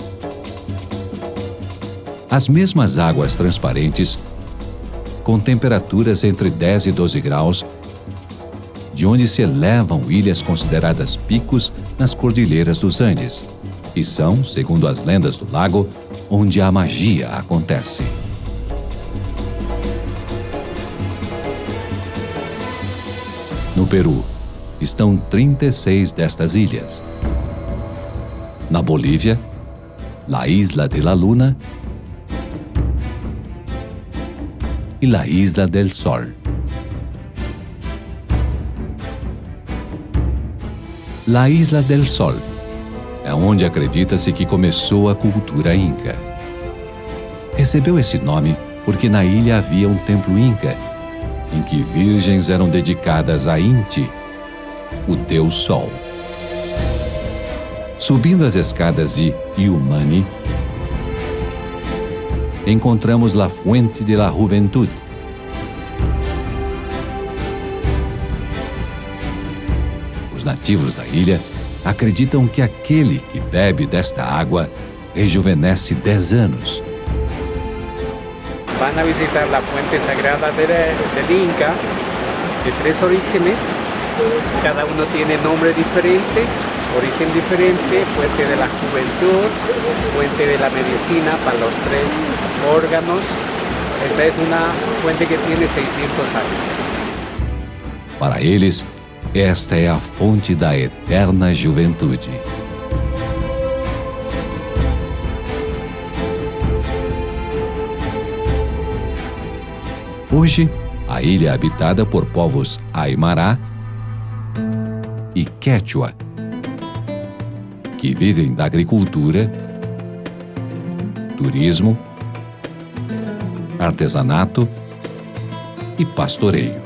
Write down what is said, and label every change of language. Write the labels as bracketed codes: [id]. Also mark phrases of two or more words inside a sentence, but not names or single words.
[pt] As mesmas águas transparentes, com temperaturas entre 10 e 12 graus, de onde se elevam ilhas consideradas picos nas cordilheiras dos Andes, e são, segundo as lendas do lago, onde a magia acontece. No Peru, estão 36 destas ilhas. Na Bolívia, La Isla de la Luna e La Isla del Sol. La Isla del Sol é onde acredita-se que começou a cultura inca. Recebeu esse nome porque na ilha havia um templo inca, em que virgens eram dedicadas a Inti, o deus Sol. Subindo as escadas de Illimani, encontramos La Fuente de la Juventud. Os nativos da ilha acreditam que aquele que bebe desta água rejuvenesce 10 anos. [es] Van a visitar la fuente sagrada del Inca, de 3 orígenes. Cada uno tiene nombre diferente, origen diferente, fuente de la juventud, fuente de la medicina para los 3 órganos. Esta es una fuente que tiene 600 años. [pt] Para eles, esta é a fonte da eterna juventude. Hoje, a ilha é habitada por povos Aimará e Quechua, que vivem da agricultura, turismo, artesanato e pastoreio.